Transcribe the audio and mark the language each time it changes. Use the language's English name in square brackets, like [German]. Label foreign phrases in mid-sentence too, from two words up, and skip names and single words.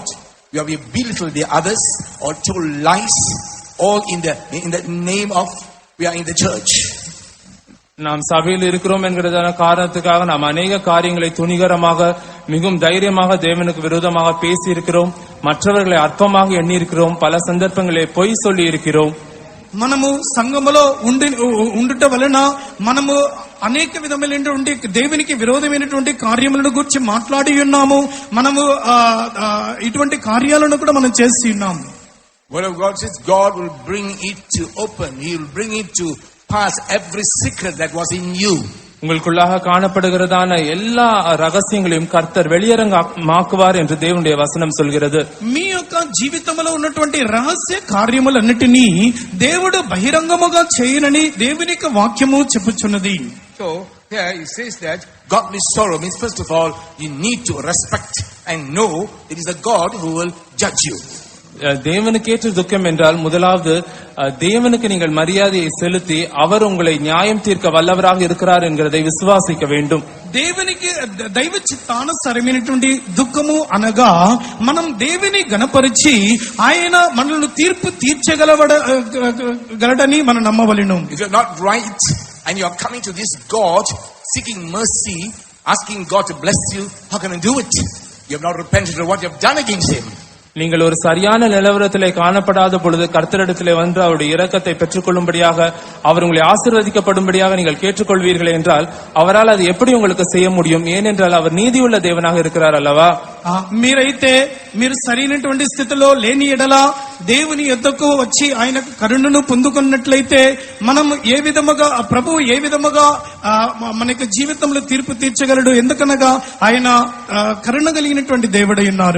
[English] We have belittled the others or told lies, all in the name of we are in the church. [Tamil] நாம் சபையில் இருக்கிறோம் என்கிறதான காரணத்துக்காக நாம் அநேக காரியங்களை துணிகரமாக மிகவும் தைரியமாக தேவனுக்கு விரோதமாக பேசி இருக்கிறோம். மற்றவர்களை அற்பமாக எண்ணி இருக்கிறோம். பல சந்தர்ப்பங்களை பொய் சொல்லி இருக்கிறோம். [Telugu] మనము సంఘములో ఉండుట వలన మనము అనేక విధమైనటువంటి దేవునికి విరోధమైనటువంటి కార్యములను గురించి మాట్లాడి ఉన్నాము. మనము ఇటువంటి కార్యాలను కూడా మనం చేసి ఉన్నాము. [English] Word of God says God will bring it to open. He will bring it to pass every secret that was in you. [Tamil] உங்களுக்குள்ளாக காணப்படுகிறதான எல்லா ரகசியங்களையும் கர்த்தர் வெளியரங்கமாக்குவார் என்று தேவனுடைய வசனம் சொல்கிறது. [Telugu] మీ యొక్క జీవితంలో ఉన్నటువంటి రహస్య కార్యములన్నిటినీ దేవుడు బహిరంగముగా చేయనని దేవుని యొక్క వాక్యము చెప్పుచున్నది. [English] So here he says that godly sorrow means, first of all, you need to respect and know it is a God who will judge you. [Tamil] தேவனுக்கேற்ற துக்கம் என்றால் முதலாவது தேவனுக்கு நீங்கள் மரியாதையை செலுத்தி அவர் உங்களை நியாயம் தீர்க்க வல்லவராக இருக்கிறார் என்கிறதை விசுவாசிக்க வேண்டும். [Telugu] దేవునికి దైవ చిత్తానుసారమైనటువంటి దుఃఖము అనగా మనం దేవుని గణపరిచి ఆయన మనల్ని తీర్పు తీర్చగలడని మనం నమ్మవలెను. [English] If you're not right and you are coming to this God seeking mercy, asking God to bless you, how can you do it? You have not repented of what you have done against him. [Tamil] நீங்கள் ஒரு சரியான நிலவரத்திலே காணப்படாத பொழுது கர்த்தரிடத்திலே வந்து அவருடைய இரக்கத்தை பெற்றுக் கொள்ளும்படியாக அவர் உங்களை ஆசீர்வதிக்கப்படும்படியாக நீங்கள் கேட்டுக்கொள்வீர்கள் என்றால் அவரால் அது எப்படி உங்களுக்கு செய்ய முடியும்? ஏனென்றால் அவர் நீதியுள்ள தேவனாக இருக்கிறார் அல்லவா? [Telugu] మీరైతే మీరు సరైనటువంటి స్థితిలో లేని ఎడల దేవుని యొద్దకు వచ్చి ఆయన కరుణను పొందుకున్నట్లయితే మనం ఏ విధముగా ప్రభువు ఏ విధముగా మనకి జీవితంలో తీర్పు తీర్చగలడు? ఎందుకనగా ఆయన కరుణ కలిగినటువంటి దేవుడై ఉన్నారు.